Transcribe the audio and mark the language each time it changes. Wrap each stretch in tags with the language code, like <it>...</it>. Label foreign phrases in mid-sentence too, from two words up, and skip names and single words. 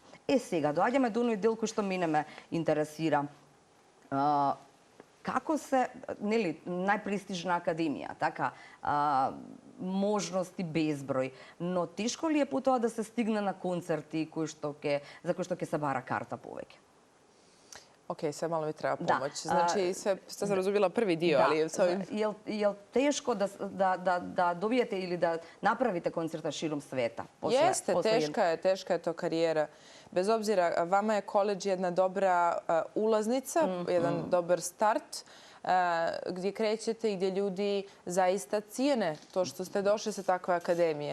<mk>Сега, доаѓаме до оној дел кој што мене ме интересира. Како се, нели, најпрестижна академија, така, можности безброј, но тешко ли е потоа да се стигне на концерти за кои што ќе се бара карта повеќе?</mk> <sr>Ok, sad malo mi treba Da. pomoć. Znači, sve sam razumela prvi dio, ali s ovim... Jel teško da dobijete ili da napravite koncerta širom sveta? Jeste, teška je to karijera. Bez obzira, vama je koledž jedna dobra ulaznica, jedan dobar start, gdje krećete i gdje ljudi zaista cijene to što ste došli sa takve akademije.</sr>